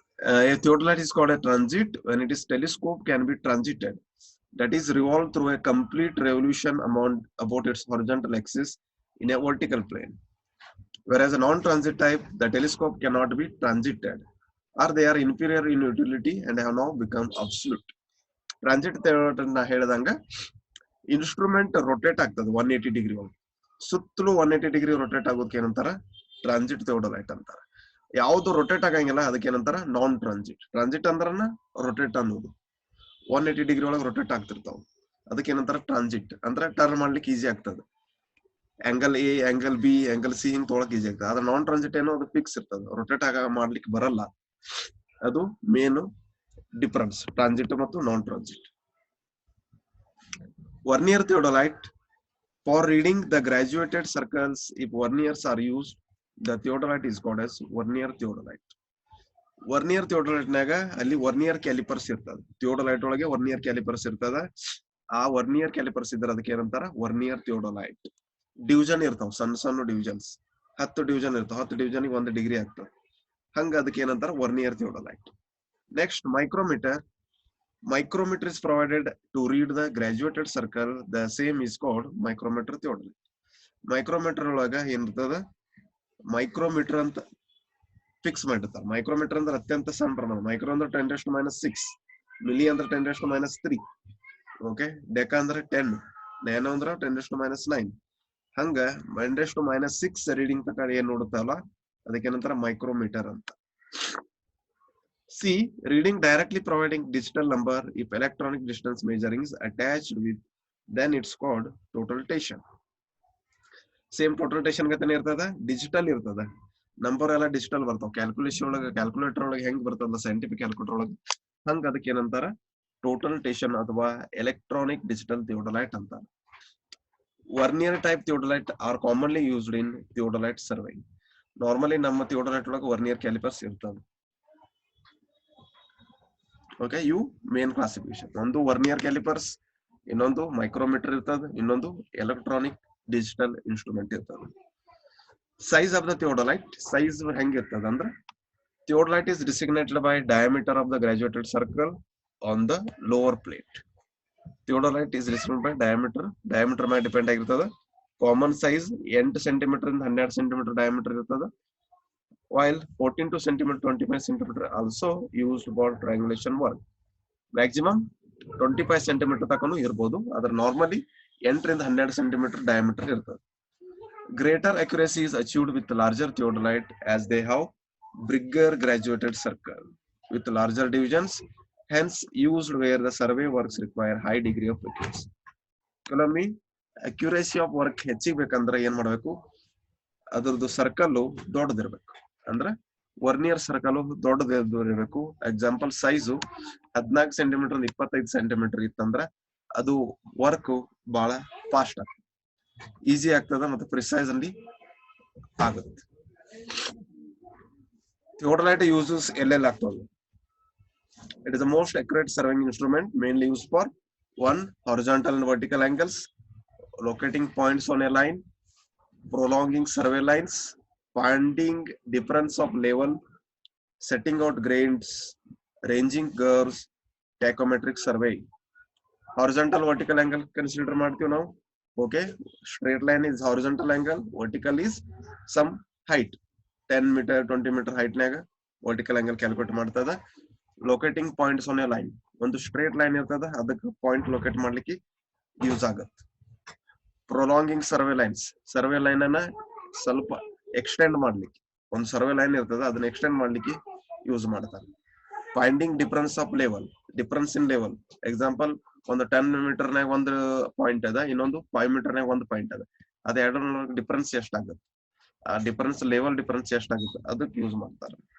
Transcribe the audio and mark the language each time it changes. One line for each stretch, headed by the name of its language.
English: A theodolite is called a transit when it is telescope can be transited, that is revolved through a complete revolution about its horizontal axis in a vertical plane. Whereas a non-transit type, the telescope cannot be transited, or they are inferior in utility and have now become obsolete.
Kannada: Transit ನಾ ಹೇಳಿದಂಗ instrument rotate ಆಗ್ತದೆ 180 degree ಒಳಗೆ, ಸುತ್ತಲೂ 180 degree rotate ಆಗೋದಕ್ಕೆ ಏನಂತಾರ transit ಥಿಯೋಡೊಲೈಟ್ ಅಂತಾರ. ಯಾವ್ದು rotate ಆಗಂಗಿಲ್ಲ ಅದಕ್ಕೆ ಏನಂತಾರ ನಾನ್ ಟ್ರಾನ್ಸಿಟ್. ಟ್ರಾನ್ಸಿಟ್ ಅಂದ್ರನ ರೊಟೇಟ್ ಅನ್ನೋದು 180 ಡಿಗ್ರಿ ಒಳಗೆ ರೊಟೇಟ್ ಆಗ್ತಿರ್ತಾವ, ಅದಕ್ಕೆ ಏನಂತಾರ ಟ್ರಾನ್ಸಿಟ್. ಅಂದ್ರೆ ಟರ್ನ್ ಮಾಡ್ಲಿಕ್ಕೆ ಈಸಿ ಆಗ್ತದೆ, angle A, angle B, angle C ಹಿಂಗ್ ತೊಗೊಳಕ್ ಈಸಿ ಆಗ್ತದೆ. ಆದ್ರೆ ನಾನ್ ಟ್ರಾನ್ಸಿಟ್ ಏನೋ ಅದು ಫಿಕ್ಸ್ ಇರ್ತದೆ, ರೊಟೇಟ್ ಮಾಡ್ಲಿಕ್ಕೆ ಬರಲ್ಲ. ಅದು ಮೇನ್ ಡಿಫರೆನ್ಸ್ ಟ್ರಾನ್ಸಿಟ್ ಮತ್ತು ನಾನ್ transit.
English: Vernier theodolite, for reading the graduated circles, if verniers are used, the theodolite is called as vernier theodolite.
Kannada: Vernier ಥಿಯೋಡೊಲೈಟ್ ನಾಗ ಅಲ್ಲಿ ವರ್ನಿಯರ್ ಕ್ಯಾಲಿಪರ್ಸ್ ಇರ್ತದೆ. ಥಿಯೋಡೊಲೈಟ್ ಒಳಗೆ ವರ್ನಿಯರ್ ಕ್ಯಾಲಿಪರ್ಸ್ ಇರ್ತದ. ಆ ವರ್ನಿಯರ್ ಕ್ಯಾಲಿಪರ್ಸ್ ಇದ್ರೆ ಅದಕ್ಕೆ ಏನಂತಾರ ವರ್ನಿಯರ್ ಥಿಯೋಡೊಲೈಟ್. ಡಿವಿಷನ್ ಇರ್ತಾವ, ಸಣ್ಣ ಸಣ್ಣ ಡಿವಿಷನ್ಸ್, 10 ಡಿವಿಷನ್ ಇರ್ತಾವ, 10 ಡಿವಿಷನ್ 1 ಡಿಗ್ರಿ ಆಗ್ತದೆ. ಹಂಗ ಅದಕ್ಕೆ ಏನಂತಾರ vernier ಥಿಯೋಡೊಲೈಟ್.
English: Next micrometer. Micrometer is provided to read the graduated circle. The same is called micrometer theodolite.
Kannada: Micrometer ಒಳಗ ಏನಿರ್ತದ, ಮೈಕ್ರೋಮೀಟರ್ ಅಂತ ಫಿಕ್ಸ್ ಮಾಡಿರ್ತಾರೆ. ಮೈಕ್ರೋಮೀಟರ್ ಅಂದ್ರೆ ಅತ್ಯಂತ ಸಣ್ಣ ಪ್ರಮಾಣ. ಮೈಕ್ರೋ ಅಂದ್ರೆ 10⁻⁶, ಮಿಲಿ ಅಂದ್ರೆ 10⁻³ ಓಕೆ, ಡೆಕಾ ಅಂದ್ರೆ 10, ನ್ಯಾನೋ ಅಂದ್ರೆ 10⁻⁹. ಹಂಗ 10⁻⁶ ರೀಡಿಂಗ್ ತಕ ಏನ್ ನೋಡುತ್ತಲ್ಲ ಅದಕ್ಕೆ ಏನಂತಾರ ಮೈಕ್ರೋಮೀಟರ್ ಅಂತ.
English: C. Reading directly providing digital number. If electronic distance measuring is attached with, then it's called totaltation.
Kannada: Same totaltation ಗತನೆ ಇರ್ತದ, ಡಿಜಿಟಲ್ ಇರ್ತದ. ನಂಬರ್ ಎಲ್ಲ ಡಿಜಿಟಲ್ ಬರ್ತಾವ. ಕ್ಯಾಲ್ಕುಲೇಷನ್ ಒಳಗ, ಕ್ಯಾಲ್ಕುಲೇಟರ್ ಒಳಗೆ ಹೆಂಗ್ ಬರ್ತದ ಸೈಂಟಿಫಿಕ್ ಕ್ಯಾಲ್ಕುಲೇಟರ್ ಒಳಗೆ, ಹಂಗ ಅದಕ್ಕೆ ಏನಂತಾರ ಟೋಟಲ್ಟೇಷನ್ ಅಥವಾ ಎಲೆಕ್ಟ್ರಾನಿಕ್ ಡಿಜಿಟಲ್ ಥಿಯೋಡೊಲೈಟ್ ಅಂತಾರ.
English: Vernier type theodolite are commonly used in theodolite surveying.
Kannada: Normally ನಮ್ಮ ಥಿಯೋಡೊಲೈಟ್ ಒಳಗೆ ವರ್ನಿಯರ್ ಕ್ಯಾಲಿಪರ್ಸ್ ಇರ್ತದೆ. ಓಕೆ, ಇವು ಮೇನ್ ಕ್ಲಾಸಿಫಿಕೇಶನ್. ಒಂದು ವರ್ನಿಯರ್ ಕ್ಯಾಲಿಪರ್ಸ್, ಇನ್ನೊಂದು ಮೈಕ್ರೋಮೀಟರ್ ಇರ್ತದೆ, ಇನ್ನೊಂದು ಎಲೆಕ್ಟ್ರಾನಿಕ್ ಡಿಜಿಟಲ್ ಇನ್ಸ್ಟ್ರೂಮೆಂಟ್ ಇರ್ತದೆ.
English: Size of the theodolite.
Kannada: ಸೈಜ್ ಹೆಂಗಿರ್ತದ ಅಂದ್ರೆ,
English: Theodolite is designated by diameter of the graduated circle on the lower plate. Theodolite is designated by diameter
Kannada: ಮೇಲೆ ಡಿಪೆಂಡ್ ಆಗಿರ್ತದ. ಕಾಮನ್ ಸೈಜ್ 8 ಸೆಂಟಿಮೀಟರ್ ಇಂದ 12 ಸೆಂಟಿಮೀಟರ್ ಡಯಾಮೀಟರ್ ಇರ್ತದ.
English: While 14 cm to 25 cm also used for triangulation work.
Kannada: Maximum 25 cm ತಕನು ಇರಬಹುದು. ಅದರ normally 8 ರಿಂದ 12 cm diameter ಇರ್ತದೆ.
English: Greater accuracy is achieved with larger theodolite as they have bigger graduated circle with larger divisions, hence used where the survey works require high degree of accuracy.
Kannada: ಕೆಲವೊಮ್ಮೆ
English: accuracy of work
Kannada: ಹೆಚ್ಚಿಗೆ ಬೇಕಂದ್ರೆ ಏನ್ ಮಾಡಬೇಕು, ಅದರದ್ದು circle ದೊಡ್ಡದಿರಬೇಕು. ಅಂದ್ರೆ vernier circle ದೊಡ್ಡದಿರಬೇಕು. Example size 14 centimetre 25 centimetre ಇತ್ತಂದ್ರ ಅದು work ಬಹಳ ಫಾಸ್ಟ್ ಆಗ್ತದೆ, ಈಸಿ ಆಗ್ತದ ಮತ್ತೆ ಪ್ರಿಸೈಸ್ ಅಲ್ಲಿ ಆಗುತ್ತೆ. ಥಿಯೋಡೊಲೈಟ್ ಯೂಸಸ್ ಎಲ್ಲೆಲ್ಲ ಆಗ್ತದೆ.
English: It is the most accurate surveying instrument, mainly used for 1. Horizontal and vertical angles, locating points on a line, prolonging survey lines, finding difference of level, setting out grades, ranging curves, tachometric survey. Horizontal vertical angle consider
Kannada: ಮಾಡ್ತೀವಿ ನಾವು.
English: Okay, straight line is horizontal angle, vertical is some height, 10 meter 20 meter height ನಾಗ vertical angle calculate ಮಾಡ್ತದ. Locating points on a line,
Kannada: ಒಂದು straight line ಇರ್ತದ ಅದಕ್ಕೆ point locate ಮಾಡ್ಲಿಕ್ಕೆ use ಆಗತ್ತೆ.
English: prolonging survey lines,
Kannada: survey line ಅನ್ನ ಸ್ವಲ್ಪ ಎಕ್ಸ್ಟೆಂಡ್ ಮಾಡ್ಲಿಕ್ಕೆ, ಒಂದು ಸರ್ವೆ ಲೈನ್ ಇರ್ತದ ಅದನ್ನ ಎಕ್ಸ್ಟೆಂಡ್ ಮಾಡ್ಲಿಕ್ಕೆ ಯೂಸ್ ಮಾಡ್ತಾರೆ.
English: Finding difference of level, difference in level.
Kannada: Example ಒಂದು 10 ಮೀಟರ್ನಾಗ ಒಂದು ಪಾಯಿಂಟ್ ಅದ, ಇನ್ನೊಂದು 5 ಮೀಟರ್ನಾಗ ಒಂದು ಪಾಯಿಂಟ್ ಅದ, ಅದ ಎರಡು ಡಿಫರೆನ್ಸ್ ಎಷ್ಟಾಗುತ್ತೆ, ಆ ಡಿಫರೆನ್ಸ್ ಲೆವೆಲ್ ಡಿಫರೆನ್ಸ್ ಎಷ್ಟಾಗುತ್ತೆ ಅದಕ್ಕೆ ಯೂಸ್ ಮಾಡ್ತಾರೆ.